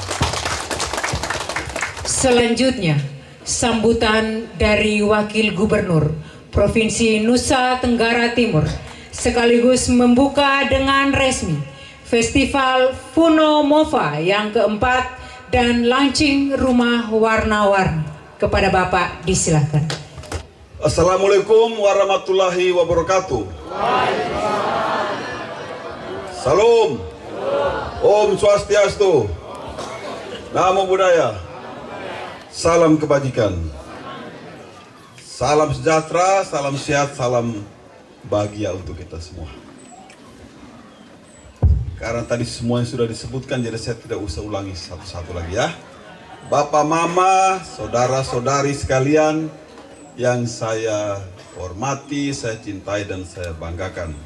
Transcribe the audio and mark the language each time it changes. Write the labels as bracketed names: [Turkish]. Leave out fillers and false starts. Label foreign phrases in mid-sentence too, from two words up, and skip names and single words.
[Indonesian] Selanjutnya, sambutan dari Wakil Gubernur Provinsi Nusa Tenggara Timur sekaligus membuka dengan resmi Festival Funo Mova yang keempat dan launching rumah warna-warni. Kepada Bapak disilakan. [Arabic] السلام عليكم ورحمة الله وبركاته. [Indonesian] Salam. [Balinese] Om Swastiastu. [Pali] Namo Buddhaya. [Indonesian] Salam kebajikan. Salam sejahtera, salam sehat, salam bahagia untuk kita semua. Karena tadi semua yang sudah disebutkan, jadi saya tidak usah ulangi satu-satu lagi ya. Bapak, Mama, saudara-saudari sekalian yang saya hormati, saya cintai, dan saya banggakan.